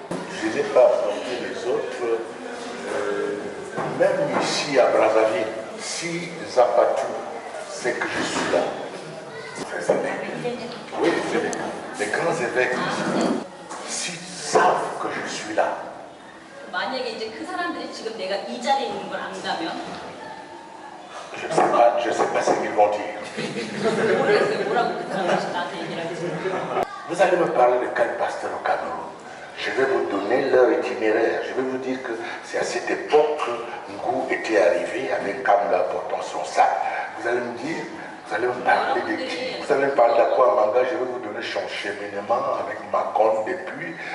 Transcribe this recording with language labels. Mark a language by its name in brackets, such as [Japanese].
[French] Je n'ai pas apporté les autres, même ici à Brazzaville. Si Zapatou sait que je suis là, les évêques, oui, les grands évêques, s'ils savent que je suis là, [Korean] 만약에 이제 그 사람들이 지금 내가 이 자리에 있는 걸 안다면 [French] je ne sais pas ce qu'ils vont dire. [Korean] 모르겠어요. 뭐라고 그 사람들이 나한테 얘기를 할지. [French] Vous allez me parler de quel pasteur au Cameroun? Je vais vous donner leur itinéraire. Je vais vous dire que c'est à cette époque que Ngou était arrivé avec Kamga portant son sac. Vous allez me dire, vous allez me parler de qui? Vous allez me parler d'Akwamanga, je vais vous donner son cheminement avec Macon depuis.